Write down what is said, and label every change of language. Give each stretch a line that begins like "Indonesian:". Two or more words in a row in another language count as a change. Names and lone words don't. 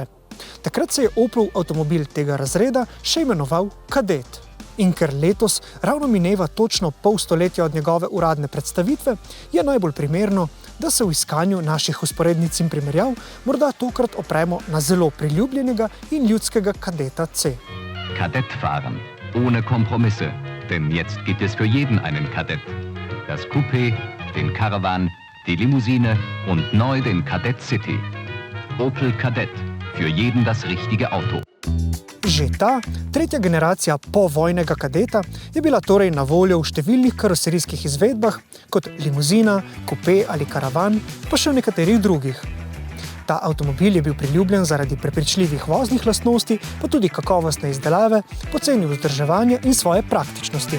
Slovenian: Takrat se je Oplov avtomobil tega razreda še imenoval Kadett. In ker letos ravno mineva točno pol stoletja od njegove uradne predstavitve, je najbolj primerno, da se v iskanju naših usporednic in primerjav morda tokrat opremo na zelo priljubljenega in ljudskega Kadeta C.
German: Kadett fahren, ohne Kompromisse, denn jetzt gibt es für jeden einen Kadett. Das Coupé, den Caravan, die Limousine und neu den Kadett City. Opel Kadett, für jeden das richtige Auto.
Slovenian: Že ta, tretja generacija povojnega Kadeta, je bila torej na voljo v številnih karoserijskih izvedbah, kot limuzina, kupé ali karavan, pa še v nekaterih drugih. Ta avtomobil je bil priljubljen zaradi prepričljivih voznih lastnosti, pa tudi kakovostne izdelave, poceni vzdrževanja in svoje praktičnosti.